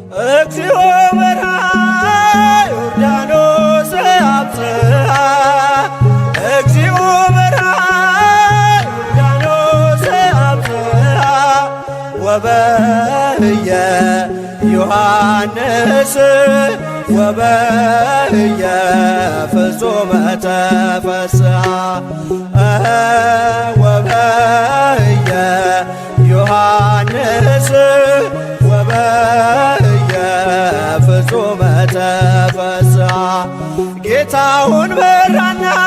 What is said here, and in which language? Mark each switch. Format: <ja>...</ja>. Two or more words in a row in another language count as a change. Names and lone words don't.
<gez>እግዚኦ መርሃ ዮርዳኖስ አብጽሐ፣ እግዚኦ መርሃ ዮርዳኖስ አብጽሐ፣ ወበህየ ዮሐንስ ወበህየ ፍጹመ ተፈስሐ፣ ወበህየ ዮሐንስ ወበህየ ፍጹመ ተፈስሐ።</gez> <am>ጌታውን መራና</am>